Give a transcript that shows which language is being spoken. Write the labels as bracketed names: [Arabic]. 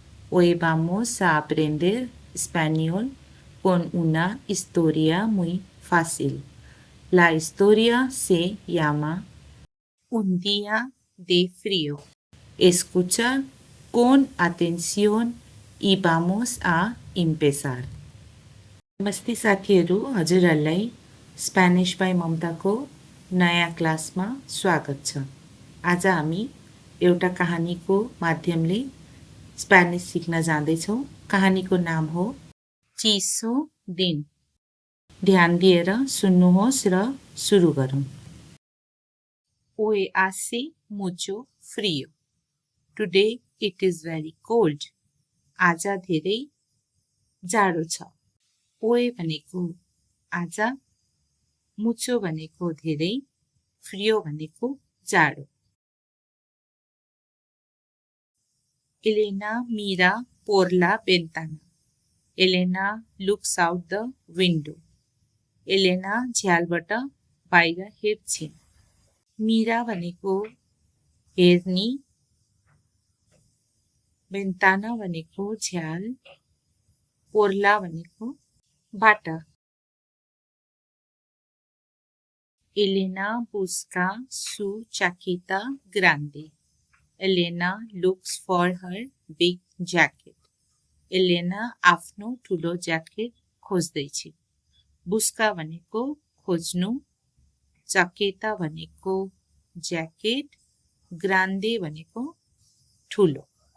[Spanish] Hoy vamos a aprender español con una historia muy fácil. La historia se llama Un día de frío. Escucha con atención y vamos a empezar. [Nepali] नमस्ते साथीहरू, हजुरहरूलाई Spanish by ममताको नयाँ क्लासमा स्वागत छ। आज हामी एउटा कहानीको माध्यमले स्पेनिस सिक्न जाँदैछौँ। कहानीको नाम हो चिसो दिन। ध्यान दिएर सुन्नुहोस् र सुरु गरौँ। [Spanish] Hoy hace mucho frío. [English] Today it is very cold. [Nepali] आज धेरै जाडो छ। Hoy भनेको आज, मुचो भनेको धेरै, फ्रियो भनेको जाडो। [Spanish] Elena mira por la ventana. [English] Elena looks out the window. [Nepali] Elena झ्यालबाट बाहिर हेर्छिन्। Mira भनेको हेर्ने, ventana भनेको झ्याल, porla भनेको बाट। [Spanish] Elena busca su chaqueta grande. [English] Elena looks for her big jacket. [Nepali] Elena आफ्नो ठुलो ज्याकेट खोज्दैछ। Busca भनेको खोज्नु, chaqueta भनेको ज्याकेट, grande भनेको ठुलो।